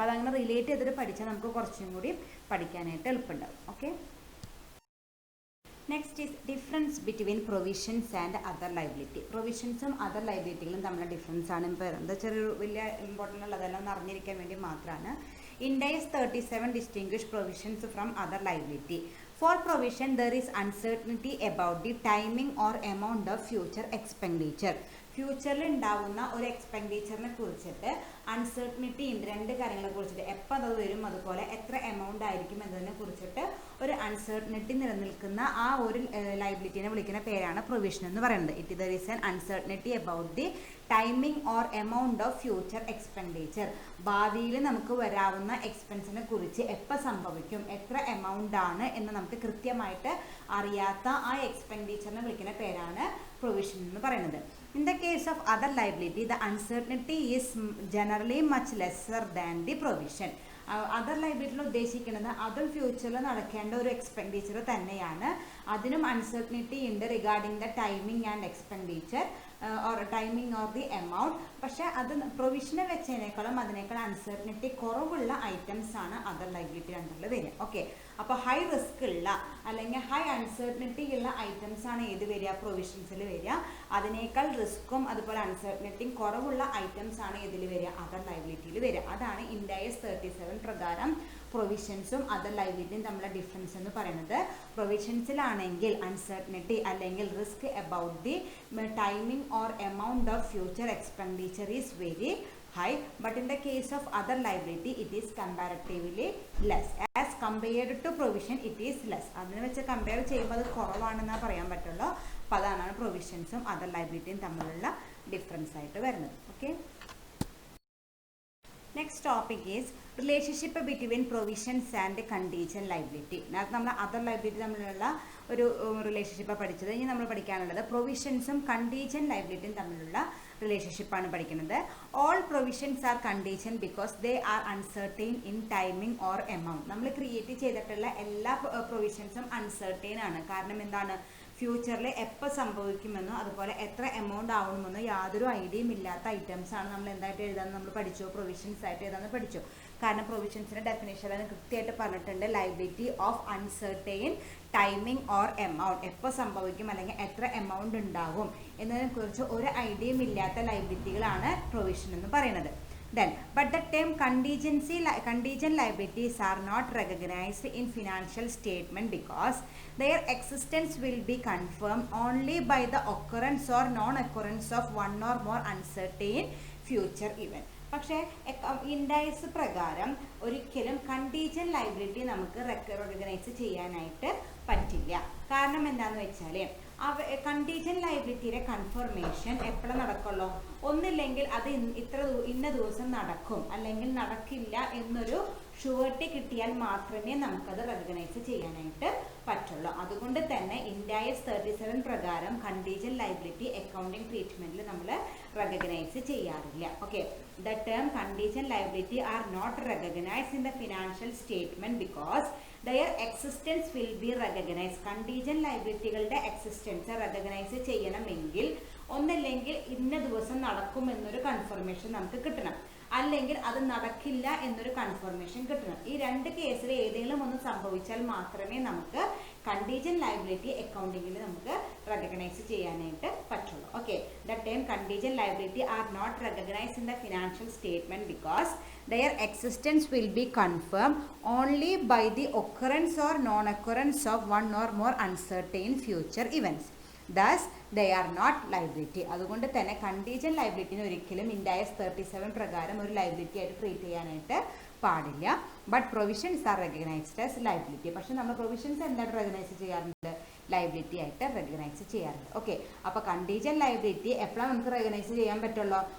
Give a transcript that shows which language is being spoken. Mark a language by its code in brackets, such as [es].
[ml] അപ്പോൾ അതങ്ങനെ റിലേറ്റ് ചെയ്തിട്ട് പഠിച്ചാൽ നമുക്ക് കുറച്ചും കൂടി പഠിക്കാനായിട്ട് എളുപ്പമുണ്ടാവും. [en] Okay, next is difference between provisions and other liability. [ml] പ്രൊവിഷൻസും other ലൈബിലിറ്റികളും തമ്മിലുള്ള ഡിഫറൻസ് ആണ് ഇപ്പോൾ എന്താ ചെറിയൊരു വലിയ ഇമ്പോർട്ടൻ്റ് ഉള്ളതെല്ലാം ഒന്ന് അറിഞ്ഞിരിക്കാൻ വേണ്ടി മാത്രമാണ്. [en] Ind AS 37 distinguish provisions from other liability. For provision, there is uncertainty about the timing or amount of future expenditure. [ml] ഫ്യൂച്ചറിൽ ഉണ്ടാവുന്ന ഒരു എക്സ്പെൻഡിച്ചറിനെ കുറിച്ചിട്ട് അൺസർട്ടനിറ്റി ഉണ്ട്. 2 കാര്യങ്ങളെ കുറിച്ചിട്ട് എപ്പോൾ അത് വരും, അതുപോലെ എത്ര എമൗണ്ട് ആയിരിക്കും എന്നതിനെ കുറിച്ചിട്ട് ഒരു അൺസർട്ടനിറ്റി നിലനിൽക്കുന്ന ആ ഒരു ലൈബിലിറ്റിനെ വിളിക്കുന്ന പേരാണ് പ്രൊവിഷൻ എന്ന് പറയുന്നത്. [en] It there is an uncertainty about the timing or amount of future expenditure. [ml] ഭാവിയിൽ നമുക്ക് വരാവുന്ന എക്സ്പെൻസിനെ കുറിച്ച് എപ്പോൾ സംഭവിക്കും, എത്ര എമൗണ്ട് ആണ് എന്ന് നമുക്ക് കൃത്യമായിട്ട് അറിയാത്ത ആ എക്സ്പെൻഡിച്ചറിനെ വിളിക്കുന്ന പേരാണ് പ്രൊവിഷൻ എന്ന് പറയുന്നത്. [en] In the case of other liability, the uncertainty is generally much lesser than the provision. [ml] Other ലൈബിലിറ്റിയിൽ ഉദ്ദേശിക്കുന്നത് അതും ഫ്യൂച്ചറിൽ നടക്കേണ്ട ഒരു എക്സ്പെൻഡിച്ചർ തന്നെയാണ്. അതിനും അൺസർട്ടനിറ്റി ഉണ്ട് [en] Regarding the timing and expenditure or timing or the amount. [ml] പക്ഷേ അത് പ്രൊവിഷനെ വെച്ചതിനേക്കാളും അതിനേക്കാൾ അൺസർട്ടനിറ്റി കുറവുള്ള ഐറ്റംസ് ആണ് അതർ ലൈബിലിറ്റി അണ്ടറിൽ വരിക. ഓക്കെ, അപ്പോൾ ഹൈ റിസ്ക് ഉള്ള അല്ലെങ്കിൽ ഹൈ അൺസർട്ടനിറ്റി ഉള്ള ഐറ്റംസ് ആണ് ഏത് വരിക? പ്രൊവിഷൻസിൽ വരിക. അതിനേക്കാൾ റിസ്ക്കും അതുപോലെ അൺസർട്ടനിറ്റിയും കുറവുള്ള ഐറ്റംസ് ആണ് ഏതിൽ വരിക? അതർ ലൈബിലിറ്റിയിൽ വരിക. അതാണ് Ind AS 37 പ്രകാരം പ്രൊവിഷൻസും അതർ ലൈബിലിറ്റിയും തമ്മിലുള്ള ഡിഫറൻസ് എന്ന് പറയുന്നത്. പ്രൊവിഷൻസിലാണെങ്കിൽ അൺസർട്ടനിറ്റി അല്ലെങ്കിൽ risk [en] About the timing or amount of future expenditure is very high, but in the case of other liability it is comparatively less. As compared to provision it is less. [ml] അതിനെ വെച്ച് compare ചെയ്യുമ്പോൾ അത് കുറവാണെന്നാ പറയാൻ പറ്റുള്ളൂ. അപ്പോൾ അതാണ് പ്രൊവിഷൻസും other ലൈബിലിറ്റിയും തമ്മിലുള്ള difference ആയിട്ട് വരുന്നത്. [en] Okay, next topic is relationship between provisions and contingent liability. [ml] നേരത്തെ നമ്മൾ അതർ ലൈബിലിറ്റി തമ്മിലുള്ള ഒരു റിലേഷൻഷിപ്പാണ് പഠിച്ചത്. ഇനി നമ്മൾ പഠിക്കാനുള്ളത് പ്രൊവിഷൻസും കണ്ടീജന്റ് ലൈബിലിറ്റിയും തമ്മിലുള്ള റിലേഷൻഷിപ്പാണ് പഠിക്കുന്നത്. [en] All provisions are contingent because they are uncertain in timing or amount. [ml] നമ്മൾ ക്രിയേറ്റ് ചെയ്തിട്ടുള്ള എല്ലാ പ്രൊവിഷൻസും അൺസർട്ടൈൻ ആണ്. കാരണം എന്താണ്? ഫ്യൂച്ചറിൽ എപ്പോൾ സംഭവിക്കുമെന്നോ അതുപോലെ എത്ര എമൗണ്ട് ആവണമെന്നോ യാതൊരു ഐഡിയയും ഇല്ലാത്ത ഐറ്റംസ് ആണ് നമ്മൾ എന്തായിട്ട് എഴുതാമെന്ന് നമ്മൾ പഠിച്ചു, പ്രൊവിഷൻസ് ആയിട്ട് എഴുതാമെന്ന് പഠിച്ചു. കാരണം പ്രൊവിഷൻസിൻ്റെ ഡെഫിനേഷൻ കൃത്യമായിട്ട് പറഞ്ഞിട്ടുണ്ട്. [en] Liability of uncertain timing or amount. [ml] എപ്പോൾ സംഭവിക്കും അല്ലെങ്കിൽ എത്ര എമൗണ്ട് ഉണ്ടാകും എന്നതിനെക്കുറിച്ച് ഒരു ഐഡിയയും ഇല്ലാത്ത ലൈബിലിറ്റികളാണ് പ്രൊവിഷൻ എന്ന് പറയുന്നത്. [en] Then, but the term contingent liabilities are not recognized in financial statement because their existence will be confirmed only by the occurrence or non-occurrence of one or more uncertain future event. [ml] പക്ഷേ Ind AS പ്രകാരം ഒരിക്കലും contingent liability നമുക്ക് recognise ചെയ്യാനായിട്ട് പറ്റില്ല. കാരണം എന്താണെന്ന് വെച്ചാൽ contingent ലൈബിലിറ്റിയുടെ confirmation എപ്പോഴും നടക്കുള്ളൂ. ഒന്നില്ലെങ്കിൽ അത് ഇന്ന ദിവസം നടക്കും അല്ലെങ്കിൽ നടക്കില്ല എന്നൊരു ഷുവർട്ടി കിട്ടിയാൽ മാത്രമേ നമുക്കത് റെക്കഗ്നൈസ് ചെയ്യാനായിട്ട് പറ്റുള്ളൂ. അതുകൊണ്ട് തന്നെ Ind AS 37 പ്രകാരം കണ്ടീജന്റ് ലൈബിലിറ്റി അക്കൗണ്ടിങ് ട്രീറ്റ്മെന്റിൽ നമ്മൾ റെക്കഗ്നൈസ് ചെയ്യാറില്ല. [en] Okay, the term contingent liability are not recognised in the financial statement because their existence will be recognized. [ml] Contingent ലൈബിലിറ്റികളുടെ existence recognise ചെയ്യണമെങ്കിൽ ഒന്നല്ലെങ്കിൽ ഇന്ന ദിവസം നടക്കുമെന്നൊരു കൺഫർമേഷൻ നമുക്ക് കിട്ടണം, അല്ലെങ്കിൽ അത് നടക്കില്ല എന്നൊരു കൺഫർമേഷൻ കിട്ടണം. ഈ 2 കേസിൽ ഏതെങ്കിലും ഒന്ന് സംഭവിച്ചാൽ മാത്രമേ നമുക്ക് കണ്ടീജന്റ് ലൈബിലിറ്റി അക്കൗണ്ടിങ്ങിൽ നമുക്ക് റെക്കഗ്നൈസ് ചെയ്യാനായിട്ട് പറ്റുള്ളൂ. [en] Okay, the term contingent liability are not recognised in the financial statement because their existence will be confirmed only by the occurrence or non-occurrence of one or more uncertain future events. Thus, they are not liability. [ml] അതുകൊണ്ട് തന്നെ contingent ലൈബിലിറ്റിനെ ഒരിക്കലും Ind AS 37 പ്രകാരം ഒരു liability ആയിട്ട് treat ചെയ്യാനായിട്ട് പാടില്ല. [en] But provisions are recognised as liability. [ml] പക്ഷെ നമ്മൾ പ്രൊവിഷൻസ് എന്തായിട്ട് റെക്കഗ്നൈസ് ചെയ്യാറുണ്ട്? ലൈബിലിറ്റി ആയിട്ട് റെക്കഗ്നൈസ് ചെയ്യാറുണ്ട്. ഓക്കെ, അപ്പോൾ കണ്ടീജന്റ് ലൈബിലിറ്റി എപ്പോഴാണ് നമുക്ക് റെക്കഗ്നൈസ് ചെയ്യാൻ പറ്റുള്ളൂ?